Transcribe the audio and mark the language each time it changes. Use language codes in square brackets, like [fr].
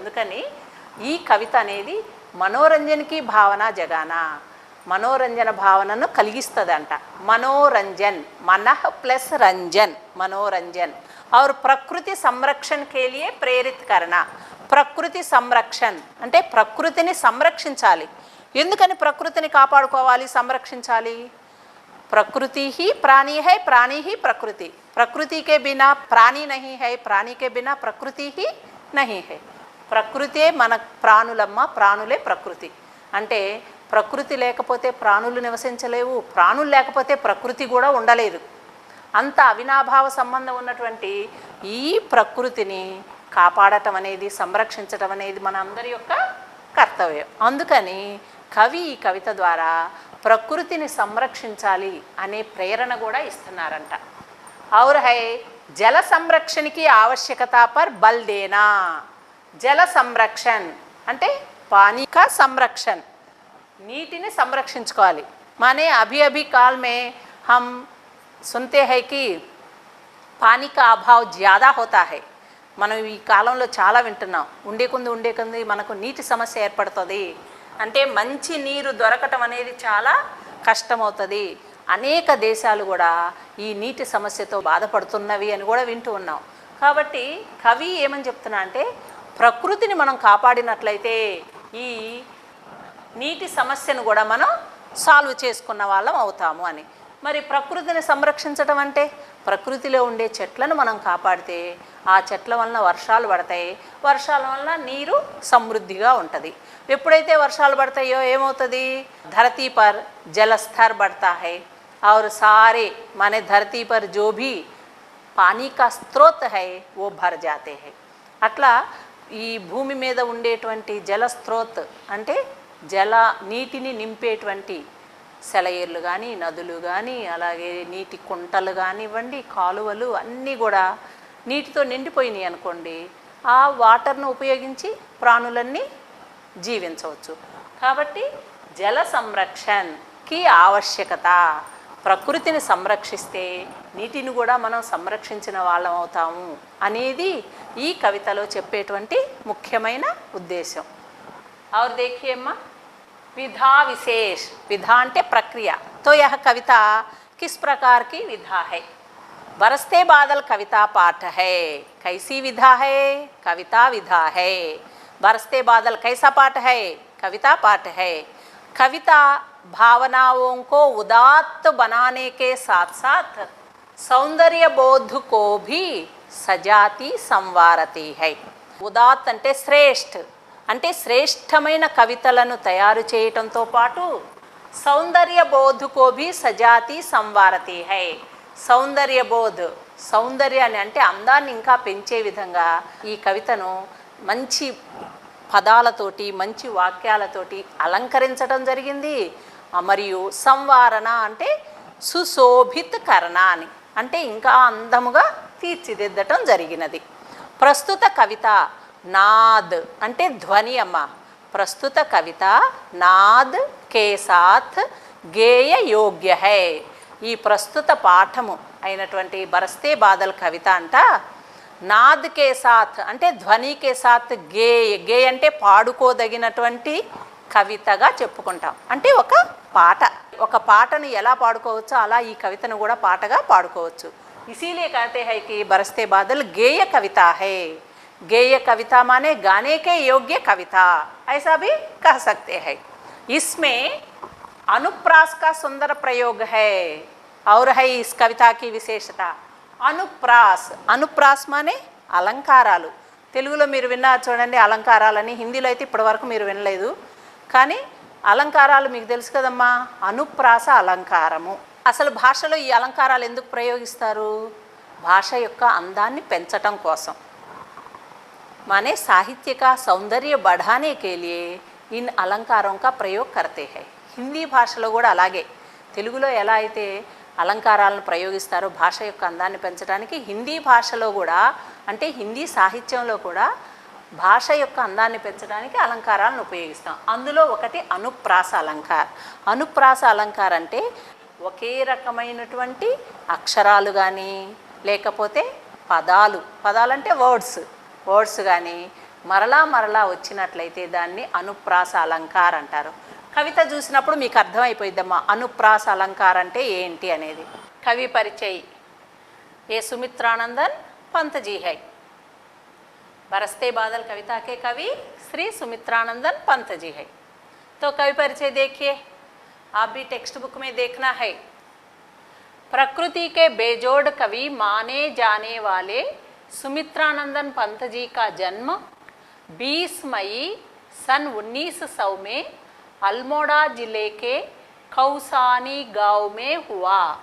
[te] అందుకని ఈ కవిత అనేది మనోరంజన్కి భావన జగాన, మనోరంజన భావనను కలిగిస్తుందంట. మనోరంజన్, మనః ప్లస్ రంజన్, మనోరంజన్. [hi] और ప్రకృతి సంరక్షణ के लिए ప్రేరిత్ కరణ. [te] ప్రకృతి సంరక్షణ అంటే ప్రకృతిని సంరక్షించాలి. ఎందుకని ప్రకృతిని కాపాడుకోవాలి, సంరక్షించాలి? [hi] प्रकृति ही प्राणी है, प्राणी ही प्रकृति, प्रकृति के बिना प्राणी नहीं है, प्राणी के बिना प्रकृति ही नहीं है. [te] ప్రకృతే మన ప్రాణులమ్మ, ప్రాణులే ప్రకృతి. అంటే ప్రకృతి లేకపోతే ప్రాణులు నివసించలేవు, ప్రాణులు లేకపోతే ప్రకృతి కూడా ఉండలేదు. అంత అవినాభావ సంబంధం ఉన్నటువంటి ఈ ప్రకృతిని కాపాడటం అనేది, సంరక్షించటం అనేది మన అందరి యొక్క కర్తవ్యం. అందుకని కవి ఈ కవిత ద్వారా ప్రకృతిని సంరక్షించాలి అనే ప్రేరణ కూడా ఇస్తున్నారంట. [hi] और है जल संरक्षण की आवश्यकता पर बल देना. [te] జల సంరక్షణ అంటే [hi] పానీ కా [te] సంరక్షణ, నీటిని సంరక్షించుకోవాలి. [hi] माने अभी अभी काल में हम सुनते हैं कि पानी का अभाव ज़्यादा होता है. [te] మనం ఈ కాలంలో చాలా వింటున్నాం. ఉండే కొంది మనకు నీటి సమస్య ఏర్పడుతుంది. అంటే మంచి నీరు దొరకటం అనేది చాలా కష్టమవుతుంది. అనేక దేశాలు కూడా ఈ నీటి సమస్యతో బాధపడుతున్నవి అని కూడా వింటూ ఉన్నాం. కాబట్టి కవి ఏమని చెప్తున్నా అంటే ప్రకృతిని మనం కాపాడినట్లయితే ఈ నీటి సమస్యను కూడా మనం సాల్వ్ చేసుకున్న వాళ్ళం అవుతాము అని. మరి ప్రకృతిని సంరక్షించడం అంటే ప్రకృతిలో ఉండే చెట్లను మనం కాపాడితే ఆ చెట్ల వలన వర్షాలు పడతాయి, వర్షాల వలన నీరు సమృద్ధిగా ఉంటుంది. ఎప్పుడైతే వర్షాలు పడతాయో ఏమవుతుంది? [hi] धरती पर जल स्तर बढ़ता है और सारे माने धरती पर जो भी पानी का स्रोत है वो भर जाते हैं. [te] అట్లా ఈ భూమి మీద ఉండేటువంటి జల స్రోత్ అంటే నీటిని నింపేటువంటి సెలయేర్లు కానీ, నదులు కానీ, అలాగే నీటి కుంటలు కానివ్వండి, కాలువలు అన్నీ కూడా నీటితో నిండిపోయినాయి అనుకోండి, ఆ వాటర్ను ఉపయోగించి ప్రాణులన్నీ జీవించవచ్చు. కాబట్టి జల సంరక్షణకి ఆవశ్యకత, ప్రకృతిని సంరక్షిస్తే నీటిని కూడా మనం సంరక్షించిన వాళ్ళం అవుతాము అనేది ఈ కవితలో చెప్పేటువంటి ముఖ్యమైన ఉద్దేశం. [hi] और देखिए अम्मा, विधा विशेष, विधा [te] అంటే ప్రక్రియ. [hi] तो यह कविता किस प्रकार की विधा है? बरसते बादल कविता पाठ है. कैसी विधा है? कविता विधा है. बरसते बादल कैसा पाठ है? कविता पाठ है. कविता भावनाओं को उदात्त बनाने के साथ साथ सौंदर्य बोध को भी सजाती संवारती है. [te] उदात्त అంటే శ్రేష్ఠ, అంటే శ్రేష్టమైన కవితలను తయారు చేయటంతో పాటు [hi] సౌందర్య బోధుకో భీ సజాతి సంవారతి హై. [te] సౌందర్య బోధ్, సౌందర్యాన్ని అంటే అందాన్ని ఇంకా పెంచే విధంగా ఈ కవితను మంచి పదాలతోటి, మంచి వాక్యాలతోటి అలంకరించడం జరిగింది. మరియు సంవారణ అంటే సుశోభిత్ కరణ అని, అంటే ఇంకా అందముగా తీర్చిదిద్దటం జరిగినది. ప్రస్తుత కవిత నాద్ అంటే ధ్వని అమ్మ. [hi] ప్రస్తుత కవిత నాద్ కే సాత్ గేయ యోగ్య హై. [te] ఈ ప్రస్తుత పాఠము అయినటువంటి బరస్తే బాదల్ కవిత అంట [hi] నాద్ కే సాత్ [te] అంటే ధ్వని కే సాత్ గేయ, గేయ అంటే పాడుకోదగినటువంటి కవితగా చెప్పుకుంటాం. అంటే ఒక పాట, ఒక పాటను ఎలా పాడుకోవచ్చో అలా ఈ కవితను కూడా పాటగా పాడుకోవచ్చు. [hi] इसीलिए कहते हैं कि बरसते बादल गेय कविता है. गेय कविता माने गाने के योग्य कविता, ऐसा भी कह सकते हैं. इसमें अनुप्रास का सुंदर प्रयोग है और है इस कविता की विशेषता. [te] అనుప్రాస్, అనుప్రాస్ మానే అలంకారాలు. తెలుగులో మీరు విన్నారు చూడండి అలంకారాలని, హిందీలో అయితే ఇప్పటివరకు మీరు వినలేదు. కానీ అలంకారాలు మీకు తెలుసు కదమ్మా, అనుప్రాస అలంకారము. అసలు భాషలో ఈ అలంకారాలు ఎందుకు ప్రయోగిస్తారు? భాష యొక్క అందాన్ని పెంచటం కోసం. माने साहित्य का सौंदर्य बढ़ाने के लिए इन अलंकारों का प्रयोग करते हैं. హిందీ భాషలో కూడా అలాగే తెలుగులో ఎలా అయితే అలంకారాలను ప్రయోగిస్తారో భాష యొక్క అందాన్ని పెంచడానికి, హిందీ భాషలో కూడా అంటే హిందీ సాహిత్యంలో కూడా భాష యొక్క అందాన్ని పెంచడానికి అలంకారాలను ఉపయోగిస్తాం. అందులో ఒకటి అనుప్రాస అలంకార. అనుప్రాస అలంకార అంటే ఒకే రకమైనటువంటి అక్షరాలు కానీ లేకపోతే పదాలు, పదాలంటే వర్డ్స్ కానీ మరలా మరలా వచ్చినట్లయితే దాన్ని అనుప్రాస అలంకార అంటారు. కవిత చూసినప్పుడు మీకు అర్థమైపోయిద్దమ్మా అనుప్రాస అలంకార అంటే ఏంటి అనేది. [hi] కవి పరిచయ ఏ సుమిత్రానందన్ पंत जी है. बरसते बादल कविता के कवि श्री सुमित्रानंदन पंत जी है. तो कवि परिचय देखिए, आप भी टेक्स्ट बुक में देखना है. प्रकृति के बेजोड़ कवि माने जाने वाले सुमित्रानंदन पंत जी का जन्म 20 मई सन 1900 में अल्मोड़ा जिले के कौसानी गांव में हुआ.